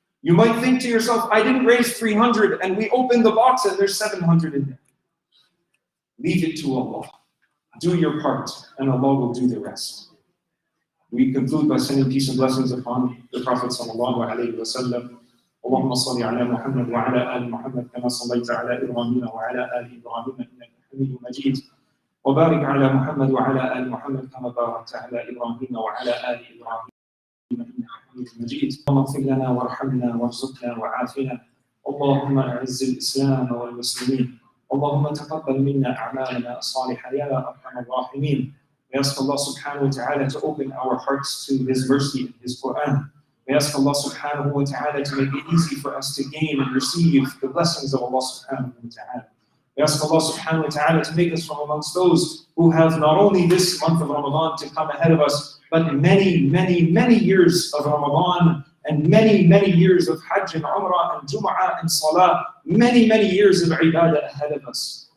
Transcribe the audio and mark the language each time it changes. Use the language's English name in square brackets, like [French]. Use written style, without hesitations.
[English] You might think to yourself, I didn't raise 300 and we opened the box and there's 700 in there. Leave it to Allah. Do your part and Allah will do the rest. We conclude by sending peace and blessings upon the Prophet sallallahu alayhi wa sallam. [Arabic] اللهم صل على محمد وعلى آل محمد كما صليت على إبراهيم وعلى آل إبراهيم إنك حميد مجيد وبارك على محمد وعلى آل محمد كما باركت على إبراهيم وعلى آل إبراهيم إنك حميد مجيد اللهم اغفر لنا وارحمنا وارزقنا وعافنا اللهم أعز الإسلام والمسلمين اللهم تقبل منا أعمالنا الصالحة يا أرحم الراحمين. [English] We ask Allah subhanahu wa ta'ala to open our hearts to His mercy and His Quran. We ask Allah subhanahu wa ta'ala to make it easy for us to gain and receive the blessings of Allah subhanahu wa ta'ala. We ask Allah subhanahu wa ta'ala to make us from amongst those who have not only this month of Ramadan to come ahead of us, but many, many, many years of Ramadan and many, many years of Hajj and Umrah and Jumu'ah and Salah, many, many years of ibadah ahead of us.